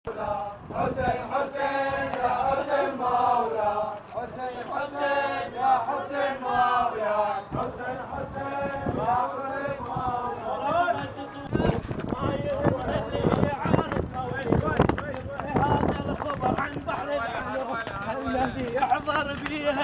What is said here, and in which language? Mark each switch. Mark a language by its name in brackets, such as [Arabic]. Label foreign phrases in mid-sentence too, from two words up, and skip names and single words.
[Arabic] حسين حسين يا حسين مولا، حسين حسين يا حسين مولا، حسين حسين يا حسين مولا. ما يدري عارفنا هذا الخبر عن بحر العلوم الذي يحضر فيها.